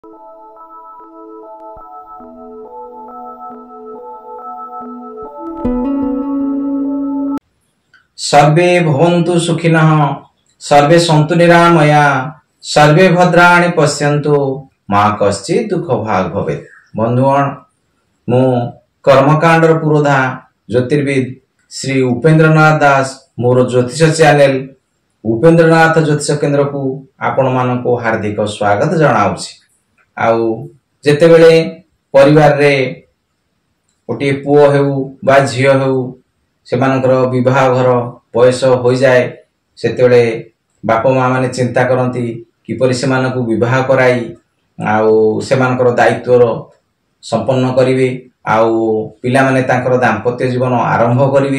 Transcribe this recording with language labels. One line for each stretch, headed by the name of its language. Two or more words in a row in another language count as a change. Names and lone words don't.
Sanskrit: सर्वे भवन्तु सुखिनः सर्वे सन्तु निरामया सर्वे भद्राणि पश्यन्तु मा कश्चित् दुःख भाग भवेत्।
Odia: ବନ୍ଧୁଗଣ ମୁଁ କର୍ମକାଣ୍ଡର ପୁରୋଧା ଜ୍ୟୋତିର୍ବିଦ ଶ୍ରୀ ଉପେନ୍ଦ୍ରନାଥ ଦାସ ମୋର ଜ୍ୟୋତିଷ ଚ୍ୟାନେଲ ଉପେନ୍ଦ୍ରନାଥ ଜ୍ୟୋତିଷ କେନ୍ଦ୍ର କୁ ଆପଣ ମାନଙ୍କ ହାର୍ଦ୍ଦିକ ସ୍ୱାଗତ ଜଣାଉଛି। ଆଉ ଯେତେବେଳେ ପରିବାର ରେ ଗୋଟେ ପୁଅ ହେଉ ବା ଝିଅ ହେଉ ସେମାନଙ୍କର ବିବାହ ଘର ବୟସ ହୋ ଯାଏ ସେତେବେଳେ ବାପ ମା ମାନେ ଚିନ୍ତା କରନ୍ତି କିପରି ସେମାନଙ୍କୁ ବିବାହ କରାଇ ଆଉ ସେମାନଙ୍କର ଦାୟିତ୍ୱ ସମ୍ପନ୍ନ କରିବେ ଆଉ ପିଲା ମାନେ ତାଙ୍କର ଦାମ୍ପତ୍ୟ ଜୀବନ ଆରମ୍ଭ କରିବେ।